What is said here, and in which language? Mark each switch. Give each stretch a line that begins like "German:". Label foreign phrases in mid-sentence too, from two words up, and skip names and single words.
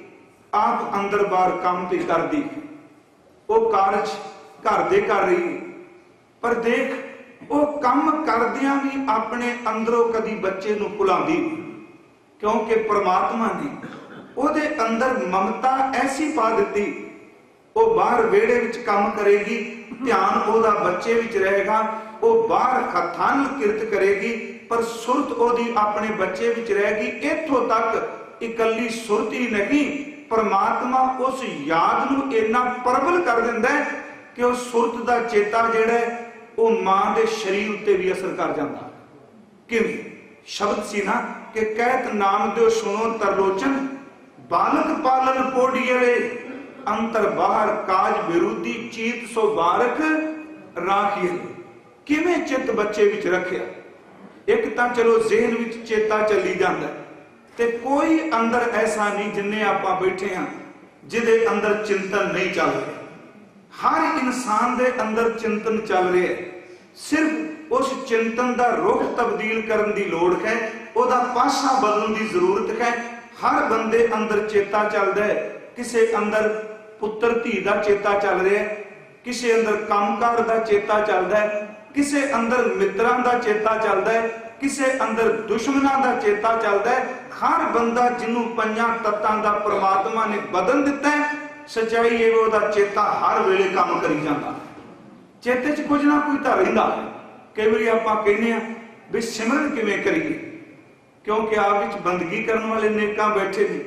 Punjabi: ਆਪ ਅੰਦਰ ਬਾਹਰ ਕੰਮ ਭੀ ਕਰਦੀ, ਉਹ ਕਾਰਜ ਘਰ ਦੇ ਕਰ ਰਹੀ, ਪਰ ਦੇਖ ਉਹ ਕੰਮ ਕਰਦਿਆਂ ਭੀ ਆਪਣੇ ਅੰਦਰੋਂ ਕਦੀ ਬੱਚੇ ਨੂੰ ਭੁਲਾਂਦੀ, ਕਿਉਂਕਿ ਪਰਮਾਤਮਾ ਨੇ ਉਹਦੇ ਅੰਦਰ ਮਮਤਾ ਐਸੀ ਪਾ ਦੀ, ਉਹ ਬਾਹਰ ਵਿਹੜੇ ਵਿੱਚ ਕੰਮ ਕਰੇਗੀ, ਧਿਆਨ ਉਹਦਾ ਬੱਚੇ ਵਿੱਚ ਰਹੇਗਾ, ਉਹ ਬਾਹਰ ਹੱਥਾਂ ਕਿਰਤ ਕਰੇਗੀ, ਪਰ ਸੁਰਤ ਉਹਦੀ ਆਪਣੇ ਬੱਚੇ ਵਿੱਚ ਰਹੇਗੀ। ਇੱਥੋਂ ਤੱਕ ਇਕੱਲੀ ਸੁਰਤ ਹੀ ਨਹੀਂ, ਪਰਮਾਤਮਾ ਉਸ ਯਾਦ ਨੂੰ ਇੰਨਾ ਪ੍ਰਬਲ ਕਰ ਦਿੰਦਾ ਹੈ ਕਿ ਉਸ ਸੁਰਤ ਦਾ ਚੇਤਾ ਜਿਹੜਾ ਹੈ ਉਹ ਮਾਂ ਦੇ ਸਰੀਰ ਉੱਤੇ ਭੀ ਅਸਰ ਕਰ ਜਾਂਦਾ। ਕਿਵੇਂ ਸ਼ਬਦ ਸੀ ਨਾ ਕਿ ਕਹਤ ਨਾਮ ਦਿਓ ਸੁਣੋ ਤਰਲੋਚਨ, ਬਾਲਕ ਪਾਲਨ ਪੋੜੀਏ, ਅੰਤਰ ਬਾਹਰ ਕਾਜ ਵਿਰੋਧੀ ਚੀਤ ਸੋ ਬਾਰਕ ਰਾਖੀਏ। ਕਿਵੇਂ ਚਿੱਤ ਬੱਚੇ ਵਿੱਚ ਰੱਖਿਆ, ਇੱਕ ਤਾਂ ਚਲੋ ਜ਼ਹਨ ਵਿੱਚ ਚੇਤਾ ਚੱਲੀ ਜਾਂਦਾ, ਤੇ ਕੋਈ ਅੰਦਰ ਐਸਾ ਨਹੀਂ ਜਿੰਨੇ ਆਪਾਂ ਬੈਠੇ ਹਾਂ ਜਿਹਦੇ ਅੰਦਰ ਚਿੰਤਨ ਨਹੀਂ ਚੱਲ ਰਿਹਾ। ਹਰ ਇਨਸਾਨ ਦੇ ਅੰਦਰ ਚਿੰਤਨ ਚੱਲ ਰਿਹਾ ਹੈ,
Hindi: सिर्फ उस चिंतन का रुख तब्दील करने की
Punjabi: ਲੋੜ ਹੈ,
Hindi: उसका पासा बदलने की जरूरत है।
Punjabi: ਹਰ ਬੰਦੇ ਅੰਦਰ ਚੇਤਾ ਚਲਤਾ ਹੈ, ਕਿਸੀ ਅੰਦਰ ਪੁੱਤਰ ਧੀ ਕਾ ਚੇਤਾ ਚਲ ਰਹਾ ਹੈ, ਕਿਸੀ ਅੰਦਰ ਕੰਮਕਾਰ ਕਾ ਚੇਤਾ ਚਲਤਾ ਹੈ, ਕਿਸੀ ਅੰਦਰ ਮਿੱਤਰਾਂ ਕਾ ਚੇਤਾ ਚਲਤਾ ਹੈ, ਕਿਸੀ ਅੰਦਰ ਦੁਸ਼ਮਣਾਂ ਕਾ ਚੇਤਾ ਚਲਤਾ ਹੈ। ਹਰ ਬੰਦਾ ਜਿਨ੍ਹਾਂ ਪੰਜਾਂ ਤੱਤਾਂ ਦਾ ਪਰਮਾਤਮਾ ਨੇ ਬਦਲ ਦਿੱਤਾ ਹੈ, ਸੱਚਾਈ ਹੈ ਉਹ ਚੇਤਾ ਹਰ ਵੇਲੇ ਕੰਮ ਕਰੀ ਜਾਤਾ, ਚੇਤੇ ਚ ਕੁਝ ਨਾ ਕੁਝ ਤੋ ਰਹਿੰਦਾ। ਕਈ ਬਾਰ ਆਪਾਂ ਕਹਿਣੇ ਭੀ ਸਿਮਰਨ ਕਿਵੇਂ ਕਰੀਏ, ਕਿਉਂਕਿ ਆਪ ਵਿੱਚ ਬੰਦਗੀ ਕਰਨ ਵਾਲੇ ਨੇਕਾਂ ਬੈਠੇ ਨੇ।